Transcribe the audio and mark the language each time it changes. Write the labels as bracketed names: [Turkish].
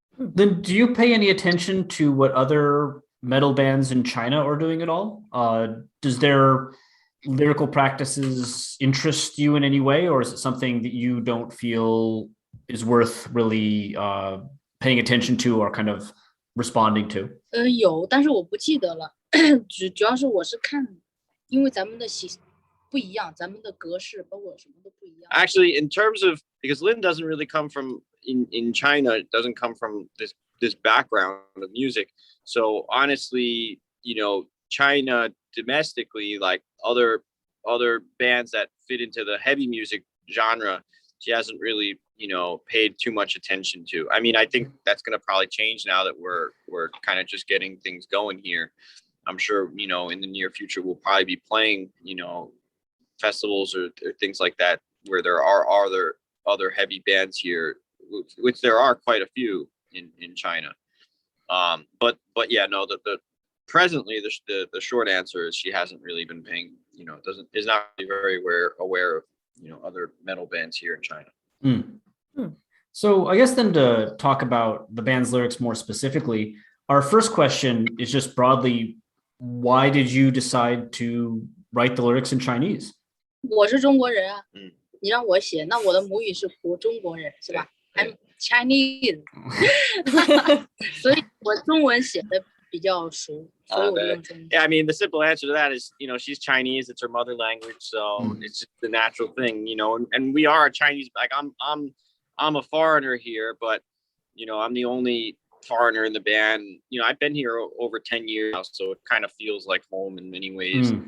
[English] Then do you pay any attention to what other metal bands in China are doing at all? Does their lyrical practices interest you in any way, or is it something that you don't feel is worth really paying attention to or kind of responding to? [Chinese] 有，但是我不记得了。主要是我是看，因为咱们的不一样，咱们的格式包括什么都不一样。 [English] Actually, in terms of, because Lynn doesn't really come from in China, it doesn't come from this background of music. So honestly, you know, China domestically, like other bands that fit into the heavy music genre, she hasn't really, you know, paid too much attention to. I mean, I think that's going to probably change now that we're kind of just getting things going here. I'm sure, you know, in the near future, we'll probably be playing, you know, festivals or things like that where there are other heavy bands here, which there are quite a few in China. But yeah, no, the presently the short answer is she hasn't really been paying, you know, is not very aware of, you know, other metal bands here in China. So I guess then to talk about the band's lyrics more specifically, our first question is just broadly, why did you decide to write the lyrics in Chinese? [Chinese] 我是中国人啊，你让我写，那我的母语是普中国人，是吧？ [English] I'm Chinese， [Chinese] 所以我中文写的比较熟，所以我用中文。 [English] Yeah, I mean, the simple answer to that is, you know, she's Chinese. It's her mother language, so it's just the natural thing, you know. And we are Chinese. Like I'm a foreigner here, but you know, I'm the only foreigner in the band. You know, I've been here over 10 years now, so it kind of feels like home in many ways.